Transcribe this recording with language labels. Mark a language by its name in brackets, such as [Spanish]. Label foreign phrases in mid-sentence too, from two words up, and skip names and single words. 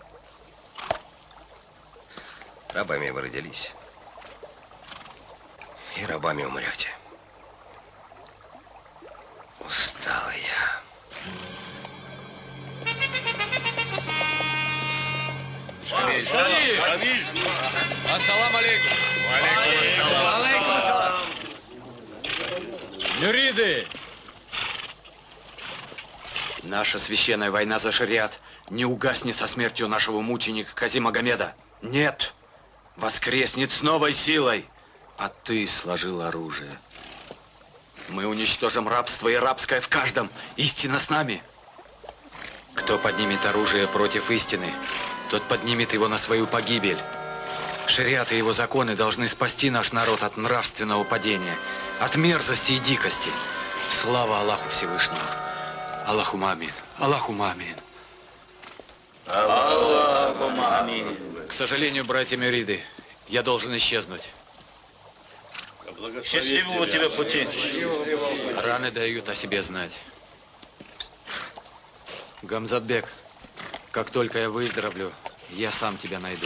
[Russian] Рабами вы родились. И рабами умрете. Устал я. Шамиль! Шамиль! [Arabic] السلام عليكم! عليكم السلام! [Russian] Мюриды! Наша священная война за шариат не угаснет со смертью нашего мученика Кази-Магомеда. Нет, воскреснет с новой силой. А ты сложил оружие. Мы уничтожим рабство и рабское в каждом. Истина с нами. Кто поднимет оружие против истины, тот поднимет его на свою погибель. Шариат и его законы должны спасти наш народ от нравственного падения, от мерзости и дикости. Слава Аллаху Всевышнему. [Arabic] الله آمين. الله آمين. الله آمين. [Russian] К сожалению, братья Мюриды, я должен исчезнуть. Счастливого тебе пути. Раны дают о себе знать. Гамзатбек, как только я выздоровлю, я сам тебя найду.